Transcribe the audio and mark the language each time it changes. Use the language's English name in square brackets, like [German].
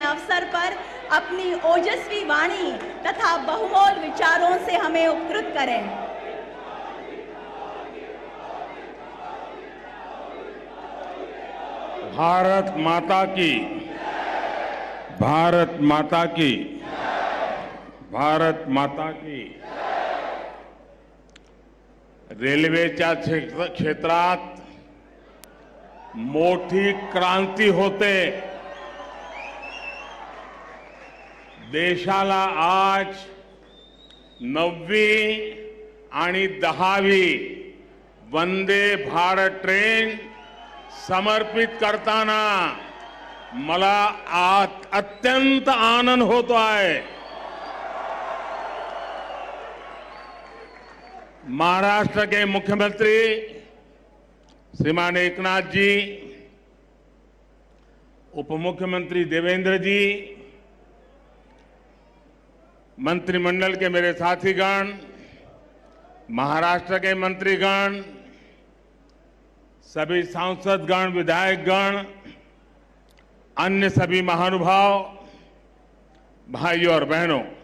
[Hindi] अपनी ओजस्वी वाणी तथा बहुमोल विचारों से हमें उपकृत करें। भारत माता की, भारत माता की, भारत माता की। [Marathi] रेल्वेच्या क्षेत्रात मोठी क्रांती होते। देशाला आज 9वी आणि 10वी वंदे भारत ट्रेन समर्पित करताना मला अत्यंत आनंद होतो आहे। [Hindi] महाराष्ट्र के मुख्यमंत्री श्रीमान एकनाथ जी, उप मुख्यमंत्री देवेंद्र जी, मंत्रिमंडल के मेरे साथीगण, महाराष्ट्र के मंत्रीगण, सभी सांसदगण, विधायकगण, अन्य सभी महानुभाव, भाइयों और बहनों,